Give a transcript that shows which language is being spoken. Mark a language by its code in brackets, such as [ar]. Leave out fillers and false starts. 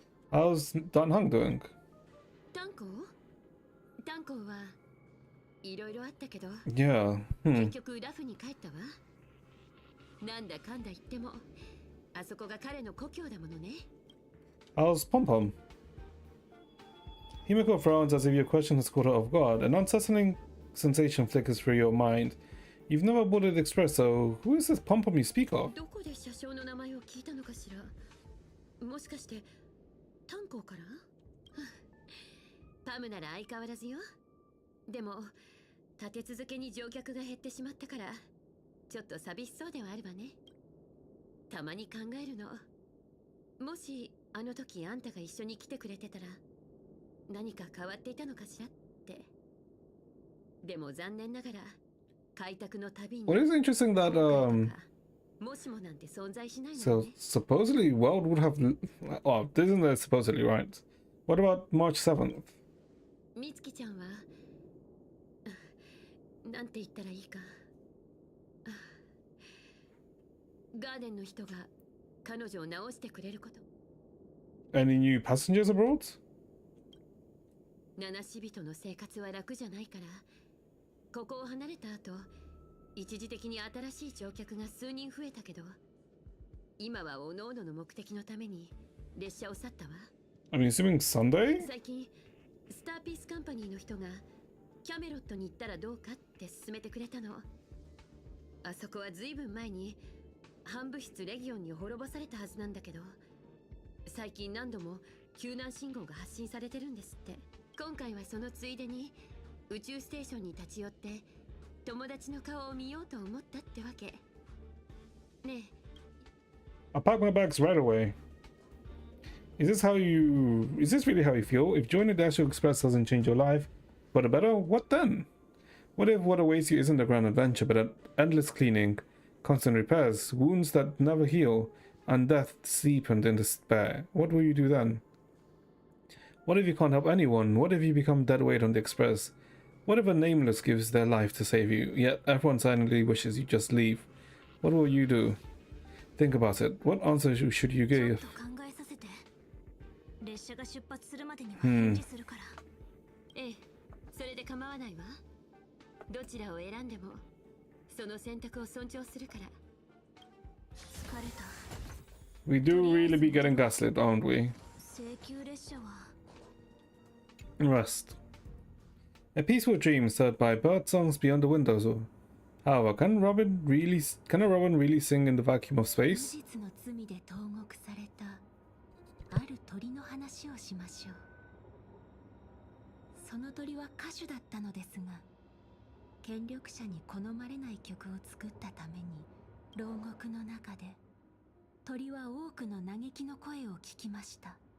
[en] How's Dan Hung doing? [ja] 炭鉱はいろいろあったけど、 [en] Yeah. [ja] 結局ラフに帰ったわ。なんだかんだ言ってもあそこが彼の故郷だものね。 [en] How's Pom Pom? Himiko frowns as if your question has caught her off guard. An unsettling sensation flickers through your mind. You've never boarded Express, so who is this Pom Pom you speak of? [ja] どこで車掌の名前を聞いたのかしら。もしかして炭鉱から？パムなら相変わらずよ。でも立て続けに乗客が減ってしまったからちょっと寂しそうではあるわね。たまに考えるの。もしあの時あんたが一緒に来てくれてたら何か変わっていたのかしらって。でも残念ながら開拓の旅に [en] What is interesting that [ja] もしもなんて存在しないの [en] so [ja] ね。 [en] supposedly World would have oh isn't that supposedly right? What about March 7th? [ja] みつきちゃんはなんて言ったらいいか。ガーデンの人が彼女を直してくれること。 [en] Any new passengers abroad? [ja] 七死人の生活は楽じゃないから、ここを離れた後一時的に新しい乗客が数人増えたけど、今はおのおのの目的のために列車を去ったわ。 [en] I mean, assuming Sunday? [ja] 最近スターピースカンパニーの人がキャメロットに行ったらどうかって勧めてくれたの。あそこはずいぶん前に反物質レギオンに滅ぼされたはずなんだけど、最近何度も救難信号が発信されてるんですって。今回はそのついでに宇宙ステーションに立ち寄って友達の顔を見ようと思ったってわけ。ねえ。 [en] I'll pack my bags right away. Is this really how you feel? If joining the Astral Express doesn't change your life for the better, what then? What if what awaits you isn't a grand adventure, but an endless cleaning, constant repairs, wounds that never heal, and death steepened in despair? What will you do then? What if you can't help anyone? What if you become dead weight on the Express? What if a nameless gives their life to save you, yet everyone silently wishes you just leave? What will you do? Think about it. What answer should you give? [ja] 列車が出発するまでには返事するから。ええ、それで構わないわ。どちらを選んでもその選択を尊重するから。疲れた。 [en] We do really be getting gaslit, aren't we? [ja] 請求列車は [en] Rest. A peaceful dream stirred by bird songs beyond the windows. However, can a robin really sing in the vacuum of space? [ja] 無実の罪で投獄されたある鳥の話をしましょう。その鳥は歌手だったのですが、権力者に好まれない曲を作ったために牢獄の中で鳥は多くの嘆きの声を聞きました。